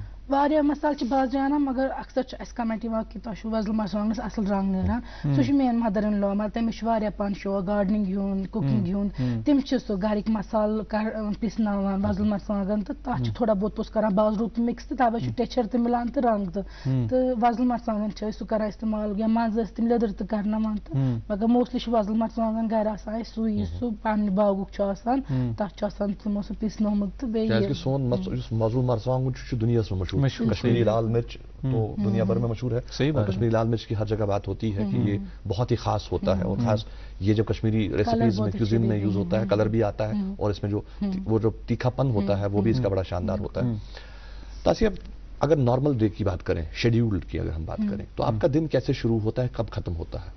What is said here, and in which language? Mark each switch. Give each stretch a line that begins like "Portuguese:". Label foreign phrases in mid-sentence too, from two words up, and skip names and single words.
Kashmiri: واریاہ مسالہٕ چھِ بازرٕ انان مگر اکثر چھُ اَسہِ کمنٹ یِوان کہِ تۄہہِ چھُو وۄزٕلۍ مرژٕوانٛگنس اصٕل رنٛگ نیران سُہ چھُ میٲنۍ
English: mother in law
Kashmiri: مطلب تٔمِس چھُ واریاہ پانہٕ شوق گاڈنِنٛگ ہُنٛد کُکِنٛگ ہُنٛد تِم چھِ سُہ گرِکۍ مسالہٕ پِسناوان وۄزٕلۍ مرژٕوانٛگن تہٕ تتھ چھُ تھوڑا بہت پوٚتُس کران بازرُک تہِ مِکس تہٕ تَوے چھُ ٹیچر تہِ مِلان تہٕ رنٛگ تہٕ وۄزٕلۍ مرژٕوانٛگن چھِ أسۍ سُہ کران استعمال یا منٛزٕ ٲسۍ تِم لیٚدٕر تہِ کرناوان تہٕ مگر موسٹلی چھُ وۄزٕلۍ مرژٕوانٛگن گرِ آسان اَسہِ سُے یُس سُہ پننہِ باغُک چھُ آسان تتھ چھُ آسان تِمو سُہ پِسنومُت تہٕ بیٚیہِ سون یُس وۄزُل مرژٕوانٛگُن چھُ دُنیاہس منٛز مشہوٗر
Urdu: کشمیری لال مرچ تو دنیا بھر میں مشہور ہے اور کشمیری لال مرچ کی ہر جگہ بات ہوتی ہے کہ یہ بہت ہی خاص ہوتا ہے اور خاص یہ جب کشمیری ریسیپیز میں کیوزین میں یوز ہوتا ہے کلر بھی آتا ہے اور اس میں جو وہ جو تیکھا پن ہوتا ہے وہ بھی اس کا بڑا شاندار ہوتا ہے تاسیہ اگر
English: normal day
Urdu: کی بات کریں شیڈیولڈ کی اگر ہم بات کریں تو آپ کا دن کیسے شروع ہوتا ہے کب ختم ہوتا ہے